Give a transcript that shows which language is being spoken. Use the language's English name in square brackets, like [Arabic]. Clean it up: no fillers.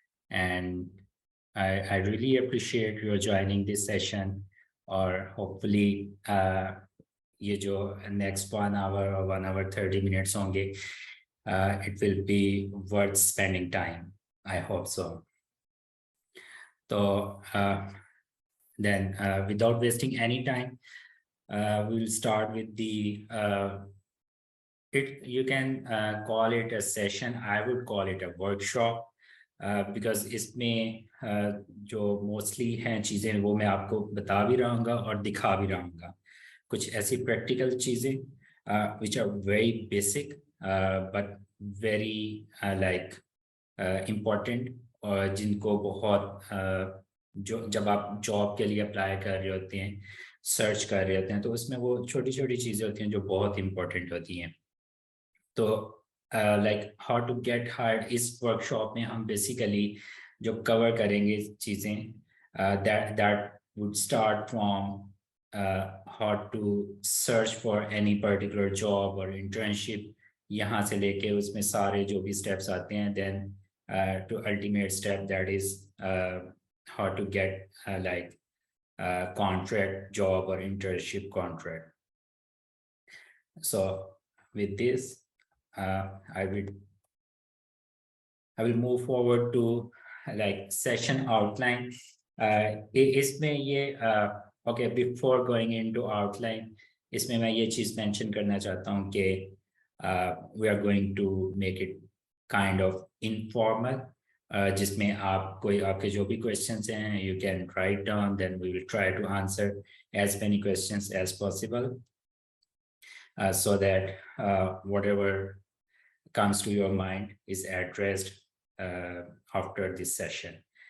[English] And I really appreciate your joining this session, or hopefully [Hindi] ये जो [English] next 1 hour or 1 hour 30 minutes होंगे, it will be worth spending time. I hope so. So then without wasting any time, we'll start with the you can call it a session. I would call it a workshop. [Hindi] Because इसमें जो mostly हैं चीज़ें वो मैं आपको बता भी रहूँगा और दिखा भी रहूँगा कुछ ऐसी प्रैक्टिकल चीज़ें [English] which are very basic but very like [Hindi] important और जिनको बहुत जो जब आप जॉब के लिए अप्लाई कर रहे होते हैं सर्च कर रहे होते हैं तो उसमें वो छोटी छोटी चीज़ें होती हैं जो बहुत इम्पोर्टेंट होती हैं तो like [English] how to get hired [Hindi] इस वर्कशॉप में हम बेसिकली जो कवर करेंगे चीज़ें [English] that would start from [Hindi] how to search for any particular job और इंटर्नशिप यहाँ से लेके उसमें सारे जो भी स्टेप्स आते हैं [English] Then to ultimate step that is how to get like contract job or internship contract. So with this I will move forward to like session outline. इसमें ये okay, before going into outline [Hindi] इसमें मैं ये चीज़ [English] mention [Hindi] करना चाहता हूँ कि [English] we are going to make it kind of informal, [Hindi] जिसमें आप कोई आपके जो भी [English] questions हैं you can write down, then we will try to answer as many questions as possible, so that whatever comes to your mind is addressed after this session.